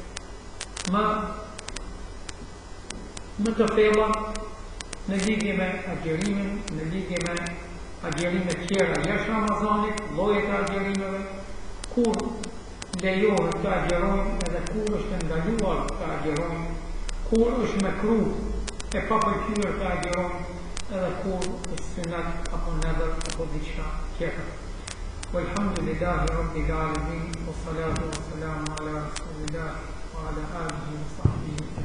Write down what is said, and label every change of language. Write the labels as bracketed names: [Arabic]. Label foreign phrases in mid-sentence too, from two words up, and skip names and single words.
[Albanian] më të thella në lidhje me agjerimin, në lidhje me agjerimet tjera jashtë Ramazanit, llojet e agjerimeve, kur lejohet të agjerojmë edhe kur është ndaluar të agjerojmë, kur është mekruh e papëlqyer të agjerojmë, edhe kur është sunnet apo nadër apo diçka tjetër. [Arabic] والحمد لله رب العالمين والصلاة والسلام على رسول الله وعلى آله وصحبه